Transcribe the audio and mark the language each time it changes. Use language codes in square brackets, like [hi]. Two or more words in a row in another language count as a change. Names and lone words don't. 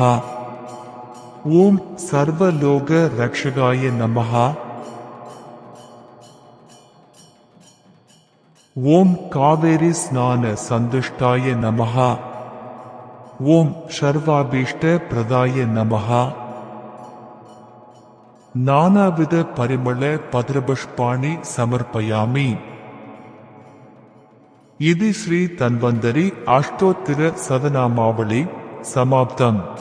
[sa] ॐ सर्वलोक रक्षकाय नमः. ॐ कावेरी स्नान सन्तुष्टाय नमः. ॐ सर्वाभीष्ट प्रदाय नमः. ನಾನಾವಿಧ ಪರಿಮಳ ಪತ್ರಪುಷ್ಪಾಣಿ ಸಮರ್ಪಯಾಮಿ. इति श्री तन्वन्तरि अष्टोत्तर सदनामावळि समाप्तम्.